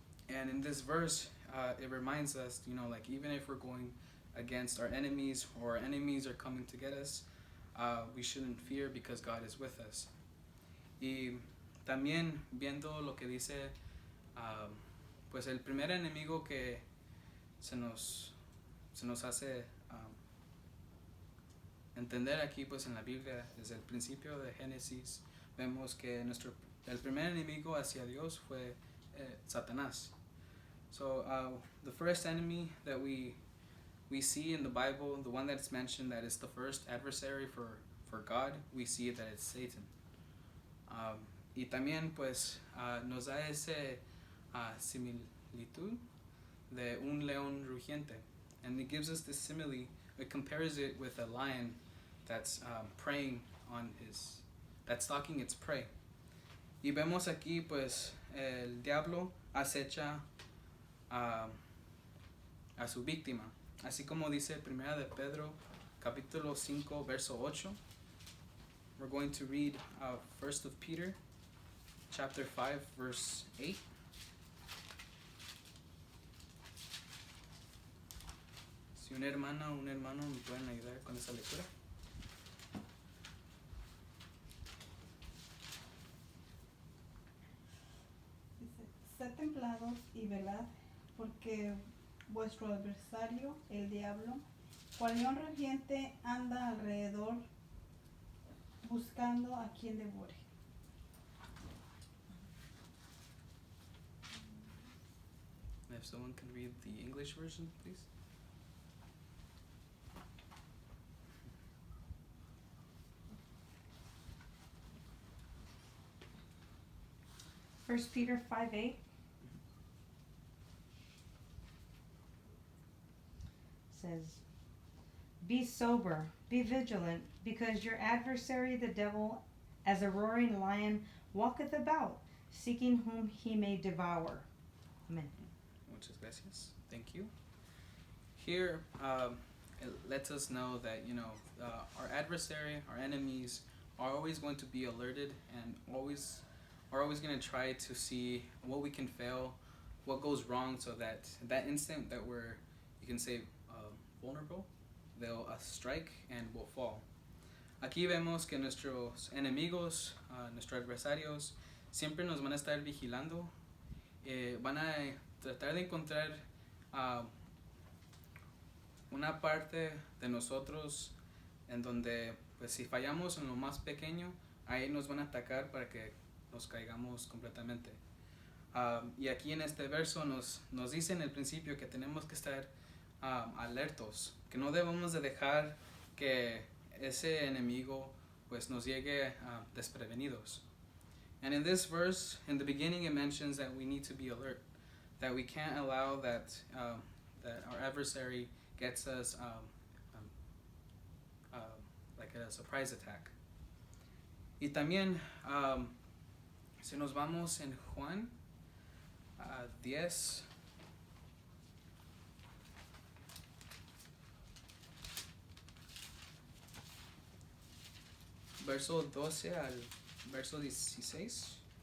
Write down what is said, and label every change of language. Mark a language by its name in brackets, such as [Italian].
[English] And in this verse, it reminds us, like even if we're going against our enemies or our enemies are coming to get us, we shouldn't fear because God is with us. [Spanish] Y también viendo lo que dice, pues el primer enemigo que se nos hace entender aquí pues en la Biblia, desde el principio de Génesis, vemos que el primer enemigo hacia Dios fue Satanás. [English] So the first enemy that we see in the Bible, the one that's mentioned that is the first adversary for God, we see that it's Satan. [Spanish] Y también pues nos da ese similitud de un león rugiente. [English] And it gives us this simile, it compares it with a lion that's preying on that's stalking its prey. [Spanish] Y vemos aquí pues el diablo acecha a su víctima, así como dice Primera de Pedro capítulo 5 verso 8. [English] We're going to read 1 of Peter chapter 5 verse 8. [Spanish] Si una hermana o un hermano me pueden ayudar con esa lectura. Dice, sed templados y velad, porque vuestro adversario, el diablo, cual león rugiente, anda alrededor buscando a quien devore. [English] If someone can read the English version, please. 1 Peter 5:8 says, be sober, be vigilant, because your adversary the devil, as a roaring lion, walketh about, seeking whom he may devour. Amen. [Spanish] Muchas gracias. [English] Thank you. Here, it lets us know that, our adversary, our enemies, are always going to be alerted and are always going to try to see what we can fail, what goes wrong, so that instant that we're, you can say, vulnerable, they'll strike and will fall. [Spanish] Aquí vemos que nuestros enemigos, nuestros adversarios, siempre nos van a estar vigilando, van a tratar de encontrar una parte de nosotros en donde, pues si fallamos en lo más pequeño, ahí nos van a atacar para que nos caigamos completamente. Y aquí en este verso nos dice en el principio que tenemos que estar alertos, que no debemos de dejar que ese enemigo pues nos llegue desprevenidos. [English] And in this verse, in the beginning, it mentions that we need to be alert, that we can't allow that our adversary gets us like a surprise attack. [Spanish] Y también, si nos vamos en Juan 10, verso 12 al verso 16.